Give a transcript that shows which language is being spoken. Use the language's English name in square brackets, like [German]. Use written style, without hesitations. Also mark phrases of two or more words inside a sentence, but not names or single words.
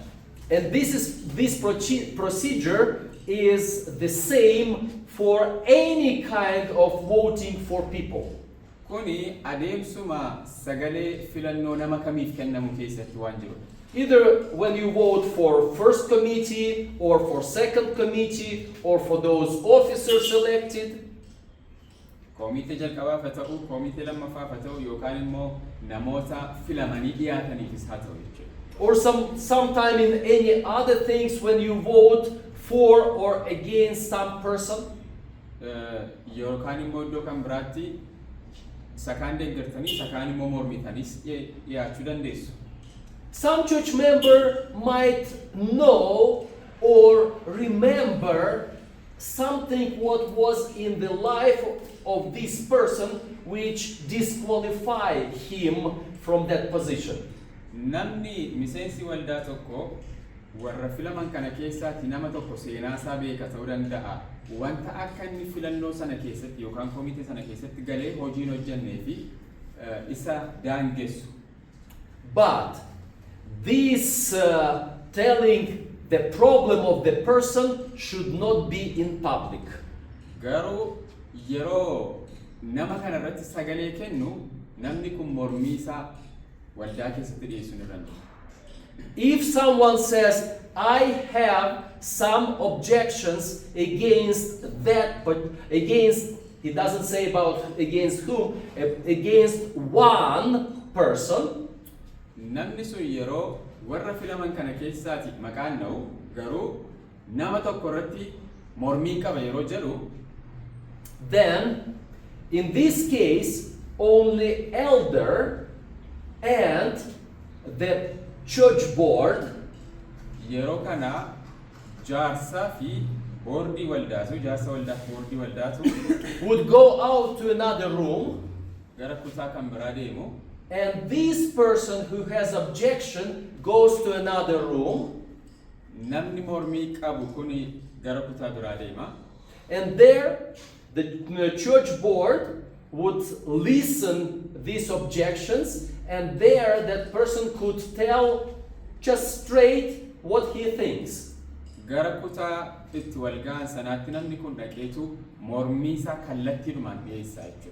[English] And this procedure is the same for any kind of voting for people. [Oromo] Kuni adeemsuma sagalee filannoo nama kamiif kennamu keessatti waan jiru. [English] Either when you vote for first committee or for second committee or for those officers selected. [Oromo] Komitee jalqabaaf haa ta'u, komitee lammaffaaf haa ta'u yookaan immoo namoota filamanii dhiyaataniifis haa ta'u jechuudha. [English] Or sometime in any other things when you vote for or against some person. [Oromo] Yookaan immoo iddoo kan biraatti sakaan deeggartanii sakaan immoo mormitanis dhiyaachuu dandeessu. [English] Some church member might know or remember something what was in the life of this person which disqualified him from that position. [Oromo] Namni miseensi waldaa tokko warra filaman kana keessaatti nama tokko seenaa isaa beeka ta'uu danda'a. Wanta akka inni filannoo sana keessatti yookaan komitee sana keessatti galee hojiin hojjennee fi isa daangessu. [English] But this telling the problem of the person should not be in public. [Oromo] Garuu yeroo nama kana irratti sagalee kennu namni kun mormii isaa waldaa keessatti dhiyeessuu ni danda'a. [English] If someone says, I have some objections against that, but against, he doesn't say about against whom, against one person. [Oromo] Namni sun yeroo warra filaman kana keessaati maqaan na'u garuu nama tokko irratti mormii qaba yeroo jedhu. [English] Then, in this case, only elder and the church board [Oromo] yeroo kana jaarsaa fi boordii waldaatu jaarsa waldaatu boordii waldaatu [English] would go out to another room, [Oromo] gara kutaa kan biraa deemu. [English] and this person who has objection goes to another room, [Oromo] Namni mormii qabu kuni gara kutaa biraa deema. [English] and there the church board would listen these objections, and there that person could tell just straight what he thinks. [Oromo] Gara kutaa itti walga'an sanaatti namni kun dhaqeetu mormii isaa kallattiidhumaan dhiyeessaa jechuudha.